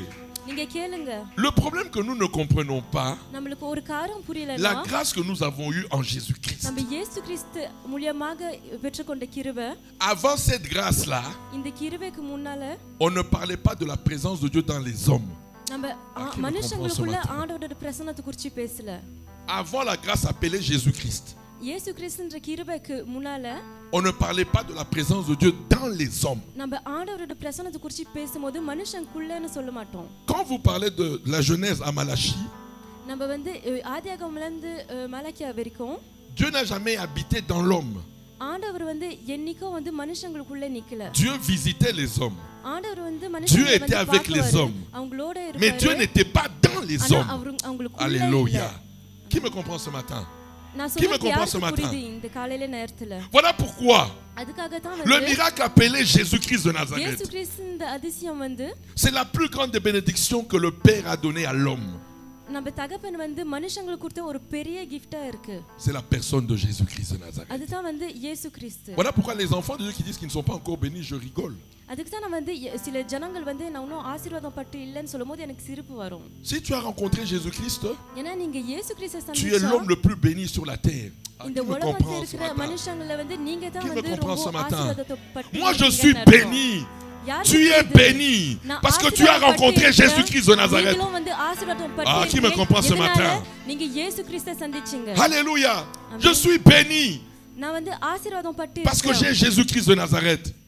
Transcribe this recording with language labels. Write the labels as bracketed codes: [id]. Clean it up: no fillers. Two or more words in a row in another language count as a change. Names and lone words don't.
[fr] Le problème que nous ne comprenons pas, la grâce que nous avons eue en Jésus-Christ. Avant cette grâce-là, on ne parlait pas de la présence de Dieu dans les hommes. Avant la grâce appelée Jésus-Christ. [ta] இயேசு கிறிஸ்துன்ற கிருபைக்கு முன்னால [fr] on ne parlait pas de la présence de Dieu dans les hommes. [ta] நம்ம ஆண்டவரோட பிரசன்னத்தை குறித்து பேசும்போது மனுஷனுக்குள்ளன்னு சொல்ல மாட்டோம். [fr] Quand vous parlez de la Genèse à Malachie, [ta] நம்ம வந்து ஆதியாகமம்ல இருந்து மலாக்கியா வரைக்கும் [fr] Dieu n'a jamais habité dans l'homme. [ta] ஆண்டவர் வந்து என்னைக்கோ வந்து மனுஷங்களுக்குள்ள நிக்கல. [fr] Dieu visitait les hommes. [ta] ஆண்டவர் வந்து [fr] Dieu [ta] மனுஷங்களை [fr] était avec les hommes. [ta] அவங்களோட [fr] Mais [ta] இருப்பாரு. [fr] Dieu n'était pas dans les hommes. [ta] அவங்களுக்குள்ள [fr] Alléluia. Qui me comprend ce matin? Qui me comprend ce matin? [ta] இந்த காலையில நேரத்துல [fr] Voilà pourquoi [ta] அதுக்காக தான் [fr] le [ta] வந்து [fr] miracle appelé Jésus-Christ de Nazareth, [ta] இயேசு கிறிஸ்து இந்த அதிசயம் வந்து [fr] c'est la plus grande des bénédictions que le Père a donnée à l'homme. [ta] நம்ம தகப்பன் வந்து மனுஷங்களுக்கு கொடுத்த ஒரு பெரிய கிஃப்டா இருக்கு. [fr] C'est la personne de Jésus-Christ de Nazareth. [ta] அதுதான் வந்து இயேசு கிறிஸ்து. [fr] Voilà pourquoi les enfants de Dieu qui disent qu'ils ne sont pas encore bénis, je rigole. [ta] அதுக்கு தான் நான் வந்து சில ஜனங்கள் வந்து நான் இன்னும் ஆசீர்வாதம் பட்டு இல்லன்னு சொல்லும்போது எனக்கு சிரிப்பு வரும். [fr] Si tu as rencontré Jésus-Christ, [ta] ஏன்னா நீங்க இயேசு கிறிஸ்துவை [fr] tu es [ta] சந்திச்சா [fr] l'homme le plus béni sur la terre. [ta] இந்த உலகத்துல இருக்கிற மனுஷங்கள வந்து நீங்க தான் [fr] Qui me [ta] வந்து [fr] comprend ce [ta] ரொம்ப [fr] matin? [ta] ஆசீர்வாதத்தை பட்டு [fr] Moi je suis béni. Tu es béni parce que tu as rencontré Jésus-Christ de Nazareth. Ah, qui me comprend ce matin? Alléluia. Je suis béni parce que j'ai Jésus-Christ de Nazareth.